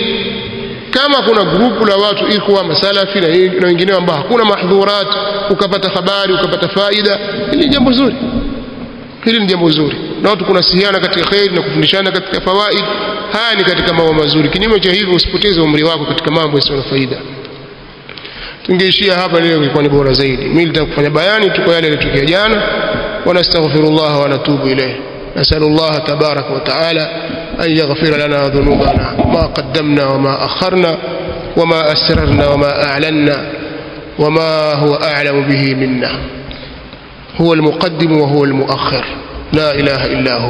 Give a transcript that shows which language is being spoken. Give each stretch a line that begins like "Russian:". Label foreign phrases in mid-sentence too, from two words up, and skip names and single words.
Swahili: Kama kuna grupu la watu ikhwa masalafi na wengineo ambao hakuna mahdhurat, ukapata habari, ukapata faida, hili ni jambo zuri. Na watu kunasihiana katika khair na kufundishana katika fawaid, haya ni katika mambo mazuri. Kinyume cha hivyo usipoteze umri wako katika mambo yasiyo na faida. Tungeishia hapa leo, ilikuwa ni bora zaidi. Mimi nitakufanya bayani tu kwa yale yaliyotokea jana.
Arabic: ونستغفر الله ونتوب إليه. نسأل الله تبارك وتعالى أن يغفر لنا ذنوبنا ما قدمنا وما أخرنا وما أسررنا وما أعلنا وما هو أعلم به منا. هو المقدم وهو المؤخر، لا إله إلا هو.